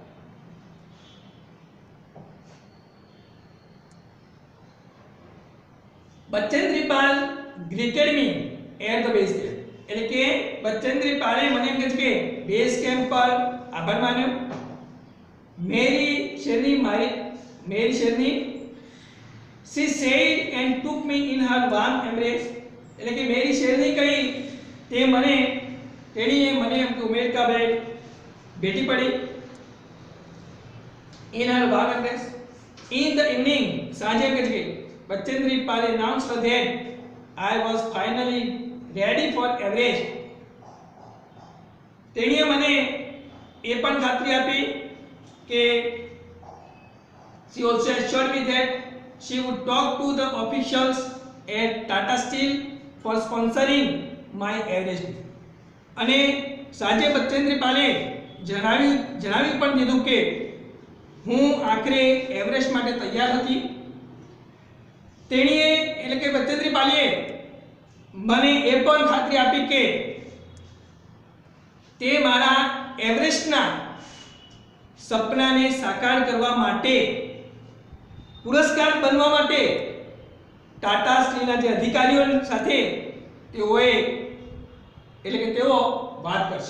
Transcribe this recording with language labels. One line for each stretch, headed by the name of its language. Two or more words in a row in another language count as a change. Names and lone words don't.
Gujarati: બચેન્દ્રી પાલ
English: greeted me at the base camp,
Gujarati: એટલે કે બચેન્દ્રી પાલે મને એમ કહે છે કે
English: base camp
Gujarati: પર આભાર માન્યો.
Hindi: मेरी शेरनी
English: she said and took me in her warm embrace,
Gujarati: એટલે કે
Hindi: मेरी शेरनी
Gujarati: કહી તેણીએ મને એમ કે ઉમેરતા ભેટી પડી.
English: in her warm embrace. in the evening
Gujarati: સાંજે કે છે બચેન્દ્રી પાલે
English: announced that I was finally ready for Everest.
Gujarati: તેણીએ મને એ પણ ખાતરી આપી કે
English: she also assured me that she would talk to the officials at Tata Steel for sponsoring my Everest.
Gujarati: અને સાંજે બચેન્દ્રી પાલે જણાવી પણ દીધું કે હું આખરે એવરેસ્ટ માટે તૈયાર હતી. તેણીએ એટલે કે બચેન્દ્રી પાલે મને એ પણ ખાતરી આપી કે તે મારા એવરેસ્ટના સપનાને સાકાર કરવા માટે, પુરસ્કાર બનવા માટે ટાટા સ્ટીલના જે અધિકારીઓ સાથે તેઓએ એટલે કે તેઓ વાત કરશે.